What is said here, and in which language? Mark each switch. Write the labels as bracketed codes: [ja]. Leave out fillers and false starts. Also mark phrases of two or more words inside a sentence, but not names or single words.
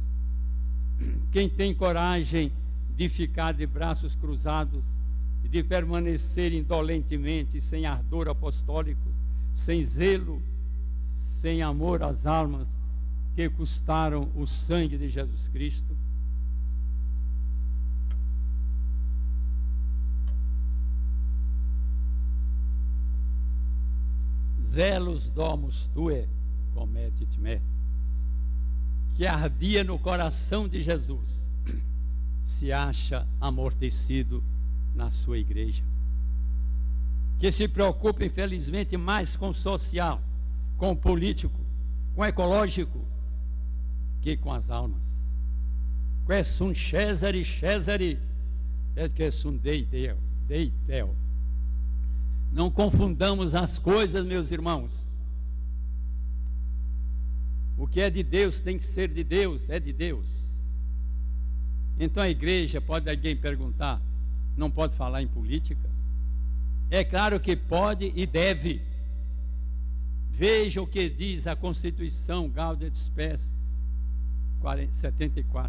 [pt] Quem tem coragem de ficar de braços cruzados e de permanecer indolentemente, sem ardor apostólico, sem zelo, sem amor às almas que custaram o sangue de Jesus Cristo? [la] Zelos domus tue cometit me, [pt] que ardia no coração de Jesus, se acha amortecido na sua igreja, que se preocupa infelizmente mais com o social, com o político, com o ecológico, que com as almas. [la] Que sunt Cesare, Cesare, et que sunt Dei Deo, Dei Deo. [pt] Não confundamos as coisas, meus irmãos. O que é de Deus tem que ser de Deus, é de Deus. Então a igreja, pode alguém perguntar, não pode falar em política? É claro que pode e deve. Veja o que diz a Constituição Gaudium et Spes 74.